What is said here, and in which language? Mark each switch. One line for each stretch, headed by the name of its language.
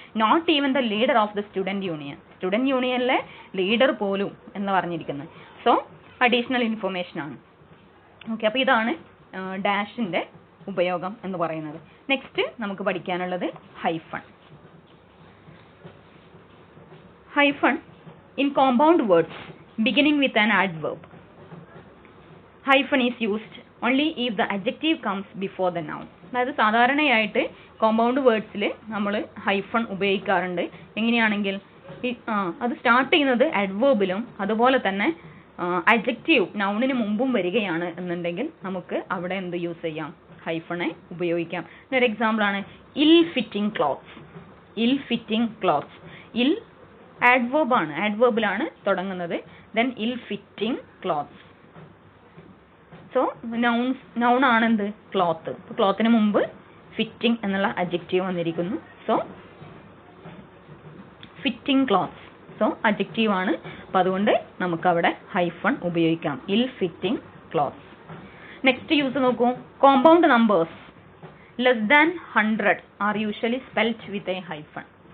English: Not even the leader of the student union.
Malayalam: Student യൂണിയനിലെ leader പോലും എന്ന് പറഞ്ഞിരിക്കുന്നത്. So additional ഇൻഫർമേഷനാണ്. Okay, അപ്പോൾ ഇതാണ് ഡാഷിൻ്റെ ഉപയോഗം എന്ന് പറയുന്നത്. നെക്സ്റ്റ് നമുക്ക് പഠിക്കാനുള്ളത് hyphen.
English: Hyphen in compound words beginning with an adverb. Hyphen is used only if the adjective comes before the noun.
Malayalam: അതായത് സാധാരണയായിട്ട് കോമ്പൗണ്ട് വേർഡ്സിൽ നമ്മൾ ഹൈഫൺ ഉപയോഗിക്കാറുണ്ട്. എങ്ങനെയാണെങ്കിൽ അത് സ്റ്റാർട്ട് ചെയ്യുന്നത് അഡ്വേർബിലും അതുപോലെ തന്നെ അഡ്ജക്റ്റീവ് നൗണിന് മുമ്പും വരികയാണ് എന്നുണ്ടെങ്കിൽ നമുക്ക് അവിടെ എന്ത് യൂസ് ചെയ്യാം? ഹൈഫണെ ഉപയോഗിക്കാം. ഒരു എക്സാമ്പിളാണ് ഇൽ ഫിറ്റിംഗ് ക്ലോത്ത്സ്. ഇൽ ഫിറ്റിംഗ് ക്ലോത്ത്സ്. ഇൽ adverb ആണ്. adverbിലാണ് തുടങ്ങുന്നത്.
English: then ill fitting clothes. so noun ആണെന്ത്?
Malayalam: Cloth. അപ്പോൾ ക്ലോത്തിന് മുമ്പ് ഫിറ്റിംഗ് എന്നുള്ള അഡ്ജക്റ്റീവ് വന്നിരിക്കുന്നു.
English: So fitting clothes. So adjective ആണ്.
Malayalam: അപ്പോൾ അതുകൊണ്ട് നമുക്കവിടെ ഹൈഫൺ ഉപയോഗിക്കാം. ഇൽ ഫിറ്റിംഗ് ക്ലോത്ത്സ്. നെക്സ്റ്റ് യൂസ് നോക്കൂ.
English: Compound numbers less than 100 are usually spelled with a hyphen.